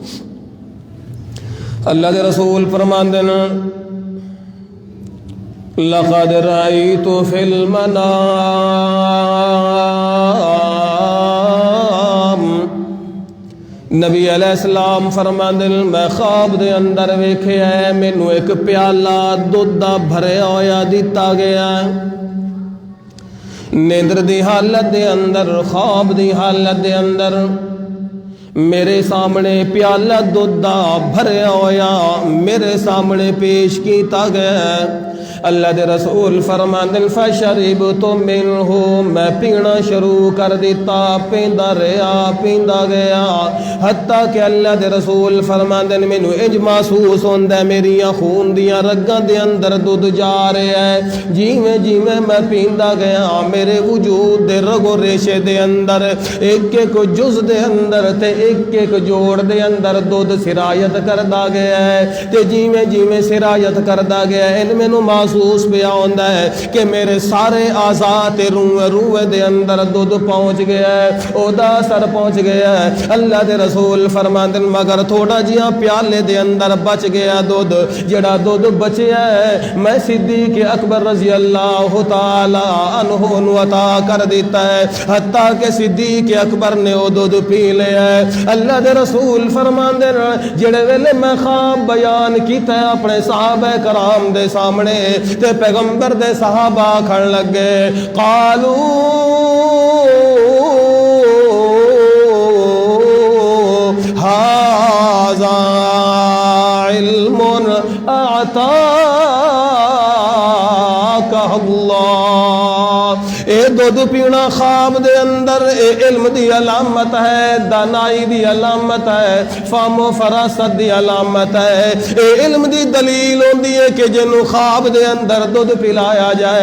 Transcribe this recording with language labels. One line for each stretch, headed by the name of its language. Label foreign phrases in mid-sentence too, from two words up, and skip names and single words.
Punjabi: اللہ دے رسول فرمان دین،
Arabic: لقد رأیت فی المنام،
Punjabi: نبی
Arabic: علیہ السلام
Punjabi: فرمان دین میں خواب دے اندر ویکھیا ہے مینوں ایک پیالہ دودھ دا بھریا ہویا دتا گیا ہے، نیندر دی حالت دے اندر، خواب دی حالت دے اندر میرے سامنے پیالہ دودھ دا بھریا ہویا میرے سامنے پیش کیتا گیا۔ اللہ دے رسول فرماندن
Arabic: فشربت منہ،
Punjabi: میں پینا شروع کر دیتا، پیندا گیا حتیٰ کہ اللہ دے رسول فرماندن مینو انج محسوس ہوندا ہے میریاں خون دیاں رگاں دے اندر دودھ جا رہا ہے، جیویں جیویں میں پیندا گیا میرے وجود دے رگو ریشے دے اندر ایک ایک جز دے اندر تے ایک ایک جوڑ دے اندر دودھ سرایت کردا گیا ہے، تے جیویں جیویں سرایت کردا گیا ہے ان مینو محسوس پیا ہوندا ہے کہ میرے سارے اعضاء تے روح دے اندر دودھ پہنچ گیا ہے، اودا اثر پہنچ گیا ہے۔ اللہ دے رسول فرماندے مگر تھوڑا جہا پیالے دے اندر بچ گیا دودھ، جڑا دودھ بچیا ہے میں صدیق اکبر
Arabic: رضی اللہ تعالی عنہ
Punjabi: نو عطا کر دیتا ہے، حتیٰ کہ صدیق اکبر نے وہ دودھ پی لیا ہے۔ اللہ دے رسول فرماندے جڑے ویلے میں خواب بیان کیتا ہے اپنے صحابہ کرام دے سامنے تے پیغمبر دے صحابہ کھڑ لگے، قالو
Arabic: ھذا علم اعطاک اللہ،
Punjabi: اے دودھ پینا خواب دے اندر اے علم دی علامت ہے، دانائی دی علامت ہے، فہم و فراست دی علامت ہے، اے علم دی دلیل ہوندی ہے کہ جنوں خواب دے اندر دودھ پلایا جائے۔